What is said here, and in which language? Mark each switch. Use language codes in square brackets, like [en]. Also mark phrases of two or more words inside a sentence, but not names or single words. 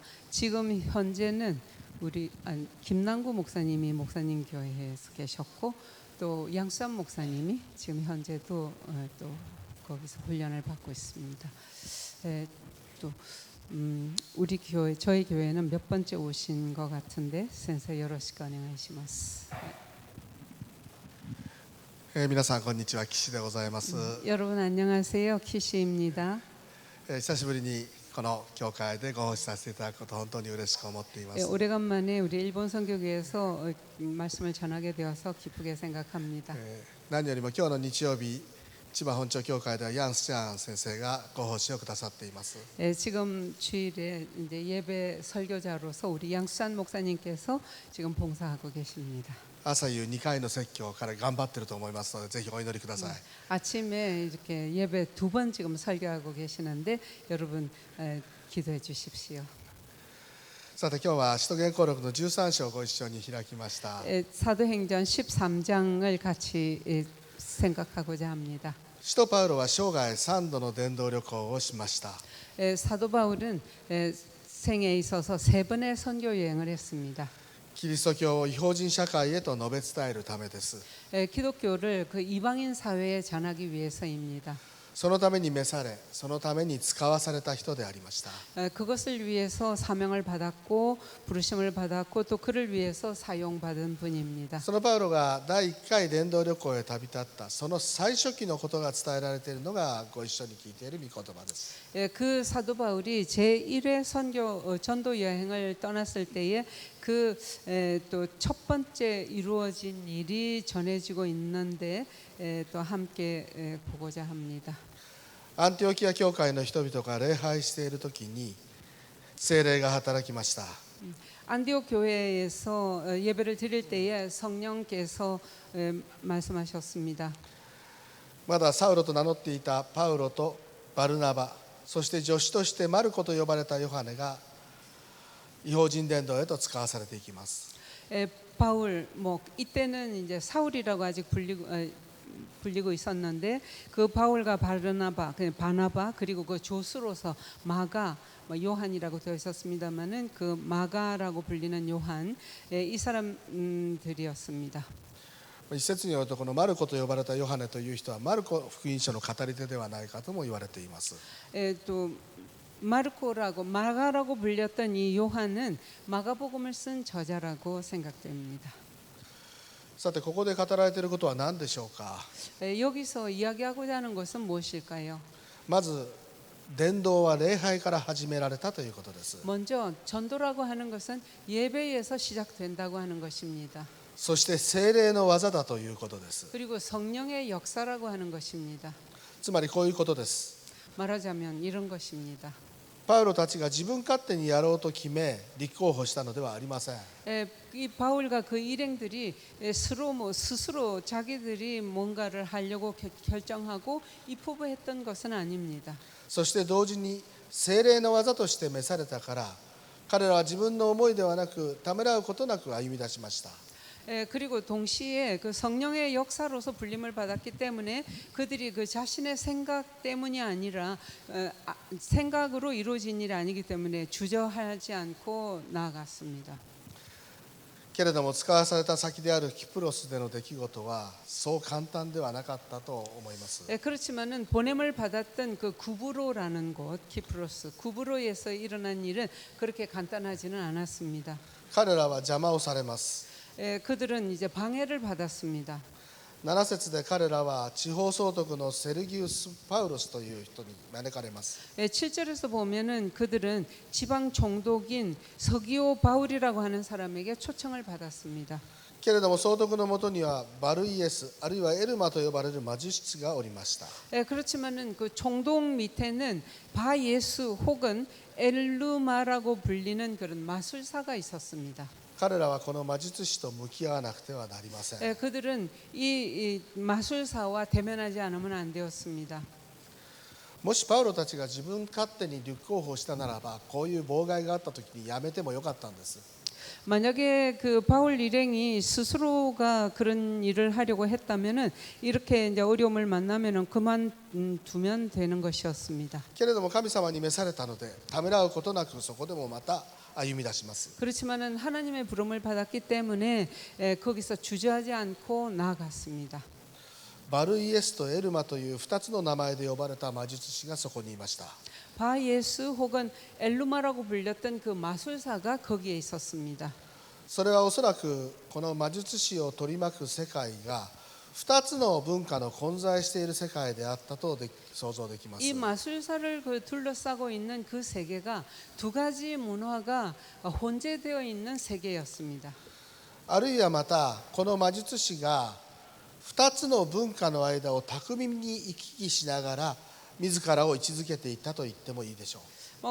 [ko] 지금 현재는 우리 김남구 목사님이 목사님 교회에서 계셨고 또 양산 목사님이 지금 현재도 또 거기서 훈련을 받고 있습니다. 또 우리 교회, 저희 교회는 몇 번째 오신 것 같은데 센서 여러시고 안녕하시마스. [ja] 皆さんこんにちは、岸でございます。 [ko] 여러분 안녕하세요, 키시입니다. [ja] 久しぶりにこの教会でご奉仕させていただくことを本当に嬉しく思っています。 [ko] 오래간만에 우리 일본 선교교회에서 말씀을 전하게 되어서 기쁘게 생각합니다. [ja] 何よりも今日の日曜日、千葉本町教会ではヤンスチャン先生がご奉仕をくださっています。 [ko] 지금 주일에 이제 예배 설교자로서 우리 양수산 목사님께서 지금 봉사하고 계십니다. [ja] 朝夕2回の説教から頑張っていると思いますので、ぜひお祈りください。 [ko] 아침에 이렇게 예배 2번 지금 설교하고 계시는데 여러분 기도해 주십시오. [ja] さて今日は使徒言行録の13章をご一緒に開きました。 [ko] 사도행전 13장을 같이 생각하고자 합니다. [ja] 使徒パウロは生涯3度の伝道旅行をしました。 [ko] 사도 바울은 생에 있어서 3번의 선교 여행을 했습니다. [ja] キリスト教を異邦人社会へと述べ伝えるためです。 [ko] 기독교를 그 이방인 사회에 전하기 위해서입니다. [ja] そのために召され、そのために使わされた人でありました。 [ko] 그것을 위해서 사명을 받았고 부르심을 받았고 또 그를 위해서 사용받은 분입니다. [ja] そのパウロが第1回伝道旅行へ旅立ったその最初期のことが伝えられているのがご一緒に聞いている御言葉です。 [ko] 그 사도 바울이 제1회 전도 여행을 떠났을 때에 그 또 첫 번째 이루어진 일이 전해지고 있는데 또 함께 보고자 합니다. [ja] アンティオキア教会の人々が礼拝している時に聖霊が働きました。 [ko] 안디옥 교회에서 예배를 드릴 때에 성령께서 말씀하셨습니다. [ja] まだサウロと名乗っていたパウロとバルナバ、そして助手としてマルコと呼ばれたヨハネが異邦人伝道へと使わされていきます。 [ko] 바울 뭐 이때는 이제 사울이라고 아직 불리고 있었는데 그 바울과 바르나바, 바나바 그리고 그 조수로서 마가 요한이라고 되어 있었습니다만은 그 마가라고 불리는 요한 이 사람들이었습니다. [ja] 一説によるとこのマルコと呼ばれたヨハネという人はマルコ福音書の語り手ではないかとも言われています。 [ko] 또 마르코라고 마가라고 불렸던 이 요한은 마가복음을 쓴 저자라고 생각됩니다. [ja] さてここで語られていることは何でしょうか。 [ko] 여기서 이야기하고자 하는 것은 무엇일까요? [ja] まず伝道は礼拝から始められたということです。 [ko] 먼저 전도라고 하는 것은 예배에서 시작된다고 하는 것입니다. [ja] そして聖霊の技だということです。 [ko] 그리고 성령의 역사라고 하는 것입니다. [ja] つまりこういうことです。 [ko] 말하자면 이런 것입니다. [ja] パウロたちが自分勝手にやろうと決め立候補したのではありません。 [ko] 이 바울과 그 일행들이 스스로 자기들이 뭔가를 하려고 결정하고 입후보했던 것은 아닙니다. [ja] そして同時に聖霊の技として召されたから彼らは自分の思いではなくためらうことなく歩み出しました。 [ko] 그리고 동시에 그 성령의 역사로서 불림을 받았기 때문에 그들이 그 자신의 생각 때문이 아니라 생각으로 이루어진 일이 아니기 때문에 주저하지 않고 나아갔습니다. [ja] けれども使わされた先であるキプロスでの出来事はそう簡単ではなかったと思います。 [ko] 그렇지만은 보냄을 받았던 그 구브로라는 곳 키프로스 구브로에서 일어난 일은 그렇게 간단하지는 않았습니다. [ja] 彼らは邪魔をされます。 [ko] 그들은 이제 방해를 받았습니다. [ja] 7 節で彼らは地方総督のセルギウス・パウロスという人に招かれます。 [ko] 7절에서 보면은 그들은 지방 총독인 서기오 바울이라고 하는 사람에게 초청을 받았습니다. [ja] けれども総督のもとにはバルイエスあるいはエルマと呼ばれる魔術師がおりました。 [ko] 그렇지만은 그 총독 밑에는 바예수 혹은 엘루마라고 불리는 그런 마술사가 있었습니다. [ja] 彼らはこの魔術師と向き合わなくてはなりません。 [ko] 그들은 이 마술사와 대면하지 않으면 안 되었습니다. [ja] もしパウロたちが自分勝手に立候補したならばこういう妨害があった時にやめてもよかったんです。 [ko] 만약에 그 바울 일행이 스스로가 그런 일을 하려고 했다면은 이렇게 이제 어려움을 만나면은 그만두면 되는 것이었습니다. [ja] けれども神様に召されたのでためらうことなくそこでもまた歩み出します。 [ko] 그렇지만은 하나님의 부름을 받았기 때문에 거기서 주저하지 않고 나아갔습니다. [ja] バルイエスとエルマという2つの名前で呼ばれた魔術師がそこにいました。 [ko] 바예스 혹은 엘루마라고 불렸던 그 마술사가 거기에 있었습니다. [ja] それはおそらくこの魔術師を取り巻く世界が2つの文化の混在している世界であったと想像できます。 [ko] 이 마술사를 그 둘러싸고 있는 그 세계가 두 가지 문화가 혼재되어 있는 세계였습니다. [ja] あるいはまたこの魔術師が2つの文化の間を巧みに行き来しながら自らを位置づけていったと言ってもいいでしょう。